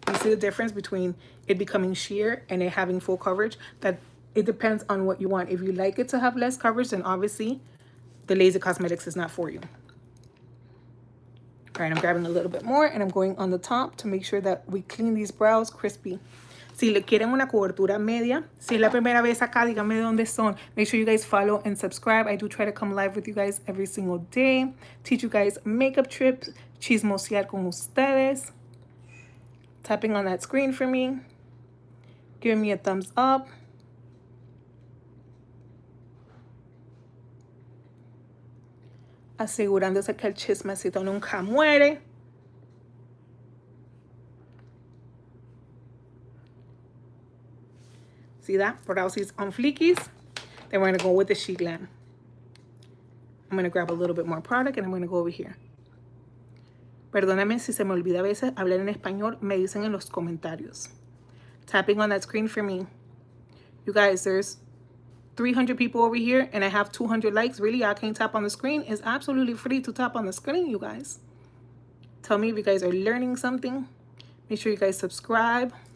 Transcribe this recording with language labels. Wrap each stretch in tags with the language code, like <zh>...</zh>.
<en>You see the difference between it becoming sheer and it having full coverage? That it depends on what you want. If you like it to have less coverage, then obviously the Lazy Cosmetics is not for you. All right, I'm grabbing a little bit more and I'm going on the top to make sure that we clean these brows crispy.</en> <es>Si le quieren una cobertura media, si es la primera vez acá, díganme de dónde son.</es> <en>Make sure you guys follow and subscribe. I do try to come live with you guys every single day. Teach you guys makeup trips,</en> <es>chismosear con ustedes.</es> <en>Tapping on that screen for me. Giving me a thumbs up.</en> <es>asegurándose que el chismecito nunca muere.</es> <en>See that? Browsies on fleekies. Then we're going to go with the Sheet Glam. I'm going to grab a little bit more product and I'm going to go over here.</en> <es>Perdóname si se me olvida a veces hablar en español. Me dicen en los comentarios.</es> <en>Tapping on that screen for me. You guys, there's 300 people over here and I have 200 likes. Really, I can't tap on the screen. It's absolutely free to tap on the screen, you guys. Tell me if you guys are learning something. Make sure you guys subscribe.</en>